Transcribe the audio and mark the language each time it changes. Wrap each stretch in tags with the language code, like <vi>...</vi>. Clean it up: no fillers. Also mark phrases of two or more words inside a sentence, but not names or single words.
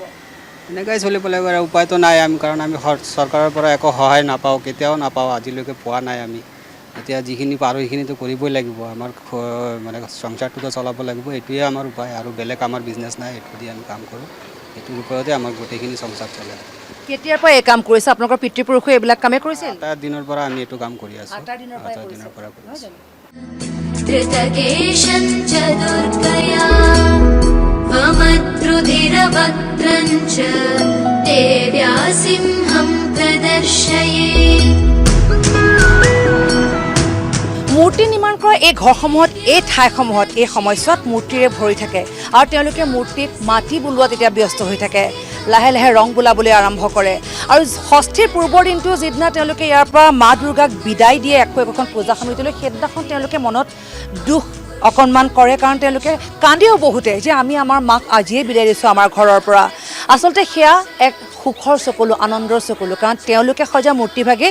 <as>এনেকৈ চলিব লাগিব আৰু উপায়তো নাই আমি কাৰণ আমি চৰকাৰৰ পৰা একো সহায় নাপাওঁ কেতিয়াও নাপাওঁ আজিলৈকে পোৱা নাই আমি এতিয়া যিখিনি পাৰোঁ সেইখিনিতো কৰিবই লাগিব আমাৰ মানে সংসাৰটোতো চলাব লাগিব এইটোৱে আমাৰ উপায় আৰু বেলেগ আমাৰ বিজনেছ নাই এইটো দি আমি কাম কৰোঁ এইটোৰ ওপৰতে আমাৰ গোটেইখিনি সংসাৰ চলে কেতিয়াৰ পৰা এই কাম কৰিছে আপোনালোকৰ পিতৃপুৰুষে এইবিলাক কামেই কৰিছিল তাৰ দিনৰ পৰা আমি এইটো কাম কৰি আছোঁ আটাৰ দিনৰ পৰাই দিনৰ পৰা কৰি আছোঁ</as> <sa>धृतकेशं च दुर्गया वमद्रुधिरवक्त्रं च देव्या सिंहं प्रदर्शये</sa> <as>মূৰ্তি নিৰ্মাণ কৰা এই ঘৰসমূহত এই ঠাইসমূহত এই সময়ছোৱাত মূৰ্তিৰে ভৰি থাকে আৰু তেওঁলোকে মূৰ্তিক মাটি বুলোৱাত এতিয়া ব্যস্ত হৈ থাকে লাহে লাহে ৰং বোলাবলৈ আৰম্ভ কৰে আৰু ষষ্ঠীৰ পূৰ্বৰ দিনটো যিদিনা তেওঁলোকে ইয়াৰ পৰা মা দুৰ্গাক বিদায় দিয়ে একোখন পূজা সমিতিলৈ সেইদিনাখন তেওঁলোকে মনত দুখ অকণমান কৰে কাৰণ তেওঁলোকে কান্দিও বহুতে যে আমি আমাৰ মাক আজিয়ে বিদায় দিছোঁ আমাৰ ঘৰৰ পৰা আচলতে সেয়া এক সুখৰ চকুলো আনন্দৰ চকুলো কাৰণ তেওঁলোকে সজা মূৰ্তিভাগে</as>